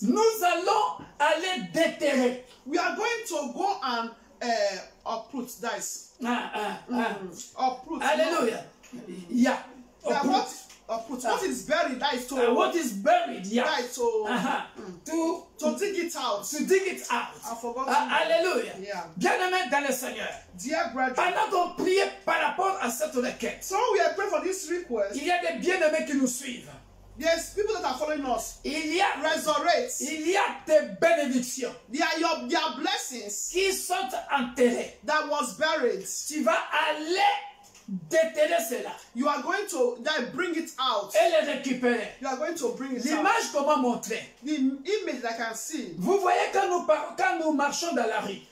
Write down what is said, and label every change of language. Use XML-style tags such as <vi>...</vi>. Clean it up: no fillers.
<fr>Nous allons aller déterrer.</fr> <en>We are going to go and uproot, dice. Uproot. Alléluia. Yeah. Yeah, uproot. What is buried, that is to what is buried, yeah. That is to To dig it out. To dig it out. I forgot. Alléluia. Yeah.</en> <fr>Bien-aimés dans le Seigneur.</fr> <en>Dear brethren.</en> <fr>Pendant qu'on priait par rapport à cette requête,</fr> <en>So we are praying for this request.</en> <fr>il y a des bien-aimés qui nous suivent.</fr> <en>There's people that are following us.</en> <fr>il y a</fr> <en>Resurrect.</en> <fr>des bénédictions</fr> <en>They are their blessings</en> <fr>qui sont enterrées.</fr> <en>that was buried.</en> <fr>Tu vas aller déterrer cela</fr> <en>You are going to bring it out.</en> <fr>et les récupérer.</fr> <en>You are going to bring it out.</en> <fr>L'image comment montrer?</fr> <en>The image I can see.</en> <fr>Vous voyez quand nous marchons dans la rue,</fr>